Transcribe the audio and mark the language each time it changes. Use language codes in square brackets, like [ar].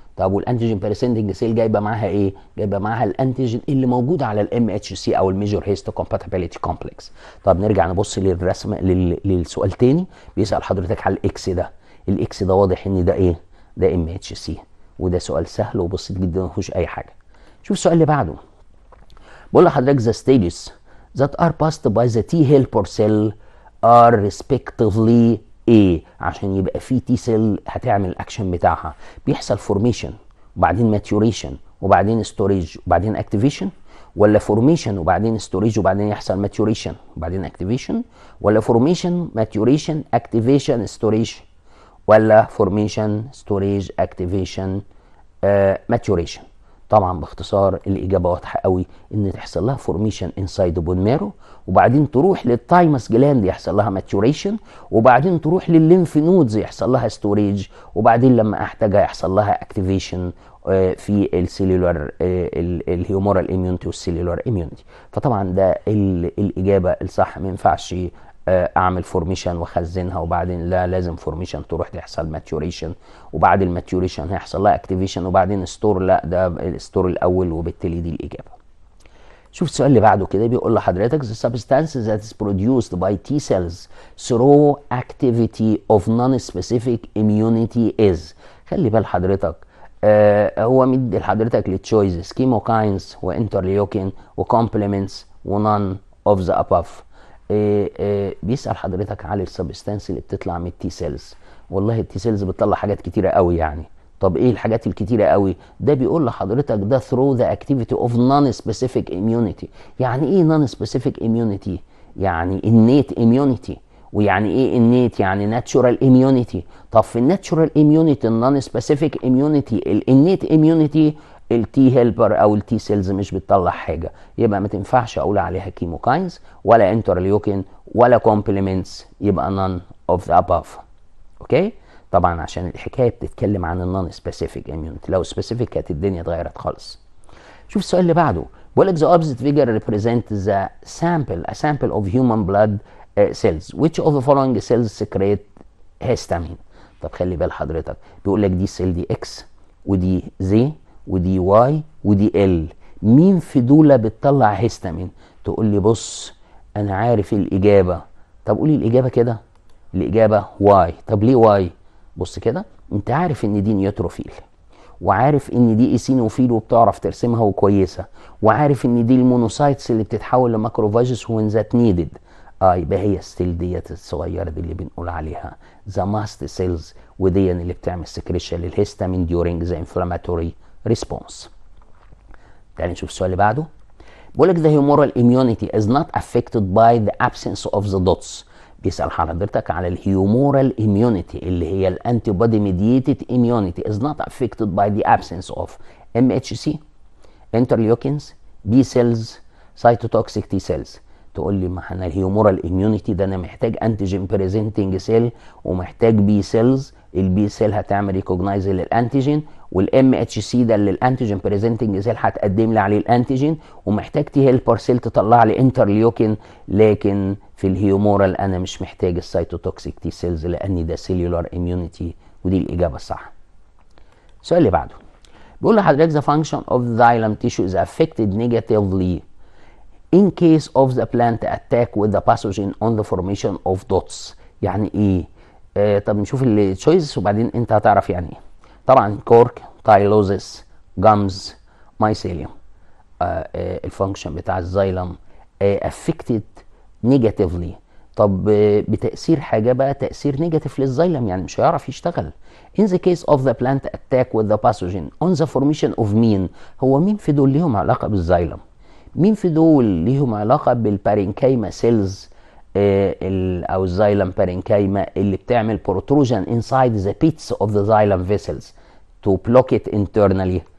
[ar] طب والانتيجين بريزنتنج سيل جايبه معاها ايه؟ جايبه معاها الانتيجين اللي موجود على الام اتش سي او الميجور هيستوكومباتيبيليتي كومبلكس. طب نرجع نبص للرسم للسؤال تاني، بيسال حضرتك على الاكس ده. الاكس ده واضح ان ده ايه؟ ده ام اتش سي، وده سؤال سهل وبسيط جدا ما فيهوش اي حاجه. شوف السؤال اللي بعده. بقول لحضرتك [en] the stages that are passed by the T helper cell are respectively A. [ar] عشان يبقى في تي سيل هتعمل الاكشن بتاعها، بيحصل فورميشن وبعدين ماتيوريشن وبعدين ستوريج وبعدين اكتيفيشن، ولا فورميشن وبعدين ستوريج وبعدين يحصل ماتيوريشن وبعدين اكتيفيشن، ولا فورميشن ماتيوريشن اكتيفيشن ستوريج، ولا فورميشن ستوريج اكتيفيشن ماتيوريشن؟ طبعا باختصار الاجابه واضحه قوي، ان تحصل لها فورميشن انسايد بون مارو، وبعدين تروح للتايمس جلاند يحصل لها ماتيوريشن، وبعدين تروح للليمف نودز يحصل لها ستوريج، وبعدين لما احتاجها يحصل لها اكتيفيشن في السيلولار الهيومورال اميونتي والسيلولار اميونتي. فطبعا ده الاجابه الصح. ما ينفعش اعمل فورميشن واخزنها وبعدين لا، لازم فورميشن تروح تحصل ماتيوريشن، وبعد الماتيوريشن هيحصل لها اكتيفيشن وبعدين ستور، لا ده الستور الاول، وبالتالي دي الاجابه. شوف السؤال اللي بعده كده، بيقول لحضرتك [en] the substance that is produced by T cells through activity of non-specific immunity is. [ar] خلي بال حضرتك هو مدي لحضرتك للتشويز كيموكاينز وانترليوكين وكومبلمنتس ونون اوف ذا اباف. بيسال حضرتك على السبستانس اللي بتطلع من التي سيلز. والله التي سيلز بتطلع حاجات كتيره قوي يعني. طب ايه الحاجات الكتيره قوي؟ ده بيقول لحضرتك ده [en] through the activity of non-specific immunity. [ar] يعني ايه [en] non-specific immunity؟ [ar] يعني [en] innate immunity. [ar] ويعني ايه innate؟ يعني natural immunity. طب في الناتشورال immunity النون سبيسيفيك immunity الانيت immunity التي هيلبر او التي سيلز مش بتطلع حاجه، يبقى ما تنفعش اقول عليها كيموكاينز ولا انترليوكين ولا كومبلمنتس، يبقى [en] none of the above. [ar] اوكي؟ طبعا عشان الحكايه بتتكلم عن النون سبيسيفيك اميونيتي، لو سبيسيفيك كانت الدنيا اتغيرت خالص. شوف السؤال اللي بعده، بيقول لك [en] the opposite figure represent the a sample of human blood cells which of the following cells secrete histamine. [ar] طب خلي بال حضرتك، بيقول لك دي السيل دي اكس ودي زي ودي واي ودي ال، مين في دول بتطلع هيستامين؟ تقول لي بص انا عارف الاجابه. طب قولي الاجابه كده. الاجابه واي. طب ليه واي؟ بص كده، انت عارف ان دي نيوتروفيل، وعارف ان دي ايسينوفيل وبتعرف ترسمها وكويسه، وعارف ان دي المونوسايتس اللي بتتحول لماكروفاجس [en] When that needed. [ar] يبقى هي السيل ديت الصغيره دي اللي بنقول عليها ذا ماست سيلز، ودي اللي بتعمل سكريشن للهيستامين [en] during the inflammatory response. [ar] تعالى نشوف السؤال اللي بعده. بقول لك [en] the humoral immunity is not affected by the absence of the dots. [ar] بيسأل حضرتك على الهيومورال immunity اللي هي الانتي بودي ميديتد [en] immunity is not affected by the absence of MHC, interleukins, B cells, cytotoxic T cells. [ar] تقول لي ما احنا الهيومورال immunity ده انا محتاج انتيجين بريزنتنج سيل ومحتاج بي سيلز. البي سيل هتعمل ريكوجنايز للانتيجين، والام اتش سي ده اللي الانتيجين بريزنتنج سيل هتقدم لي عليه الانتيجين، ومحتاج تي هيلبر سيل تطلع لي انترليوكين. لكن في الهيومورال انا مش محتاج السيتوتوكسيك تي سيلز لان ده سيلولار اميونيتي، ودي الاجابه الصح. السؤال اللي بعده بيقول لحضرتك [en] the function of the xylem tissue is affected negatively in case of the plant attack with the pathogen on the formation of dots. [ar] يعني ايه؟ طب نشوف التشويس وبعدين انت هتعرف يعني ايه. طبعا كورك، تايلوزيس، جامز، مايسيليوم. الفانكشن بتاع الزايلم افكتد نيجاتيفلي. طب بتاثير حاجه بقى تاثير نيجاتيف للزايلم، يعني مش هيعرف يشتغل. [en] in the case of the plant attack with the pathogen on the formation of [ar] مين؟ هو مين في دول ليهم علاقه بالزايلم؟ مين في دول ليهم علاقه بالبارينكايما سيلز او الزايلم بارينكايما اللي بتعمل [en] protrusion inside the pits of the xylem vessels to block it internally.